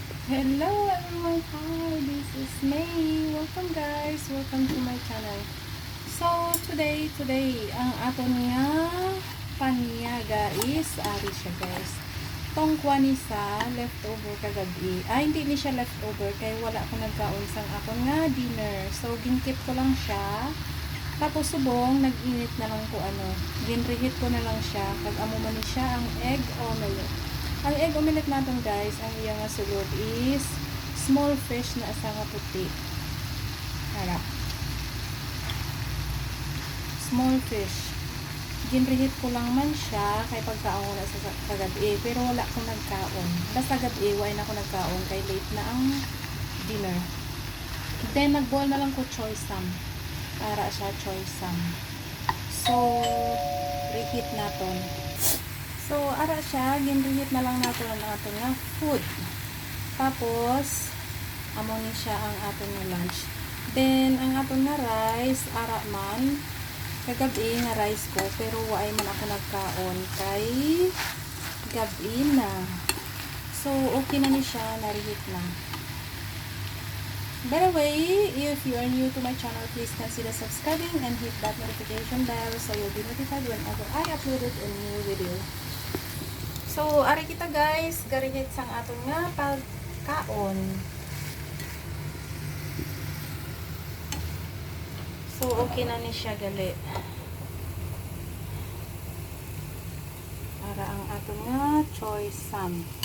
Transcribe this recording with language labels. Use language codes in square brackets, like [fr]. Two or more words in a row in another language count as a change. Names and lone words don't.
[en] Hello everyone, hi, this is May. Welcome guys, welcome to my channel. So today [hil] ang ato niya paniaga is ari siya guys. Tong kwani sa leftover kagabi. Hindi ni siya leftover kay wala ko nagkaon sang ako nga dinner. So ginkip ko lang siya. Tapos subong nag-init na lang ko ginreheat ko na lang siya kag amo man ni siya ang [en] egg omelette. [hil] Ang [en] egg omelette [hil] natin guys, ang iya nga sulod is [en] small fish [hil] na asa nga puti. [en] Hala. Small fish. [hil] Ginreheat ko lang man siya kay pagkaon ko na sa kagabi, pero wala ko nagkaon. Basta gabi wala na ako nagkaon kay late na ang dinner. Then nagboil na lang ko choy sam. Para siya choy sam. So reheat naton. So ara siya ginreheat na lang nato ang aton nga food. Tapos amo ni siya ang aton nga lunch. Then ang aton nga rice ara man kagabi nga rice ko pero waay man ako nagkaon kay gabi na. So okay na ni siya, na-reheat na. [en] By the way, if you are new to my channel, please consider subscribing and hit that notification bell so you'll be notified whenever I uploaded a new video. [hil] So, ari kita guys, garihit sang aton nga pagkaon. So, okay na ni siya gali. Para ang aton nga choy sam.